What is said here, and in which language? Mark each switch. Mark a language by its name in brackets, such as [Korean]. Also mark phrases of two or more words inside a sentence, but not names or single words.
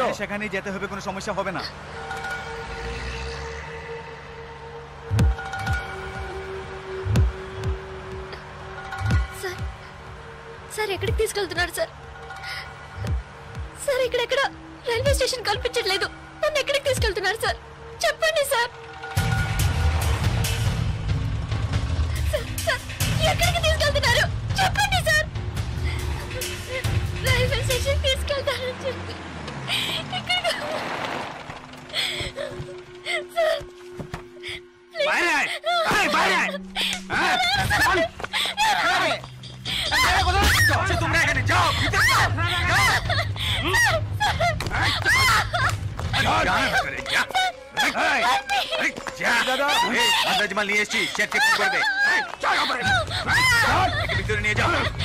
[Bangla] সেখানেই যেতে হবে, কোনো সমস্যা হবে না। [Telugu] సార్ సార్ ఎక్కడికి తీసుకెళ్తున్నారు సార్? సార్ ఇక్కడెక్కడ [English] railway station [Telugu] కనిపించట్లేదు, నన్ను ఎక్కడికి తీసుకెళ్తున్నారు సార్? చెప్పండి సార్। సార్ ఎక్కడికి తీసుకెళ్తున్నారు చెప్పండి సార్। [English] railway station [Telugu] తీసుకెళ్తానని చెప్పి ఎక్కడికి సార్ [Bangla] বাইরে আয়, বাইরে আয়। তোমরা এখানে যাও, মাল নিয়ে এসছি, [English] check check [Bangla] করবে, ভিতরে নিয়ে যাও।